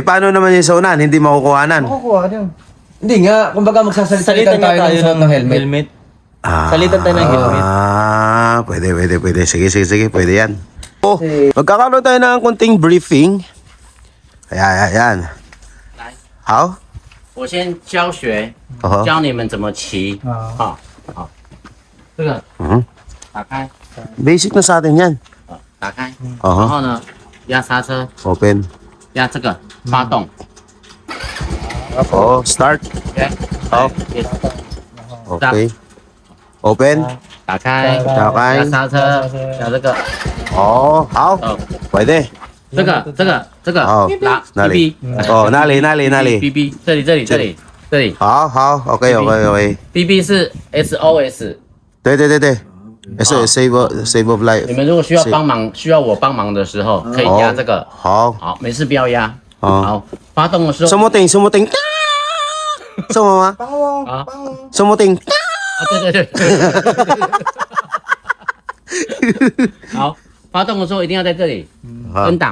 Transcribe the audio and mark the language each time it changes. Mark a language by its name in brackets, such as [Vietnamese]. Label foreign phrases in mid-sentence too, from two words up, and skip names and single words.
[Filipino] Paano naman yung sa unahan? Hindi makukuhanan. Makukuha din. Hindi nga, kumbaga magsasalitan tayo ng suot ng helmet. Salitan tayo ng helmet. Pwede. Sige, pwede yan. Oh, magkakaroon tayo ng konting briefing. Ayan. [Chinese] 好，我先教学，教你们怎么骑。好，这个打开， [Filipino] basic na sa atin yan. [Chinese] 打开， Uh-huh. 然后呢，压刹车， [English] Open. [Chinese] 压这个发动。 [English] Oh, start. OK， [Chinese] 好 [English] yes， Okay. Open. [Chinese] 打开，打开压刹车，压这个， [Filipino] Oh, 好，pwede. [Chinese] 这个，好拿哪里 BB， [Filipino] Oh, nali. [Chinese] BB，这里好，OK. BB 是 SOS。对。是 [English] save of life. [Chinese] 你们如果需要帮忙，需要我帮忙的时候，可以压这个。好，好，没事不要压。好好，发动的时候。 [Filipino] sumuting. Sumama. 啊 Sumuting. [Chinese] 啊，对。好，发动的时候一定要在这里，N 档，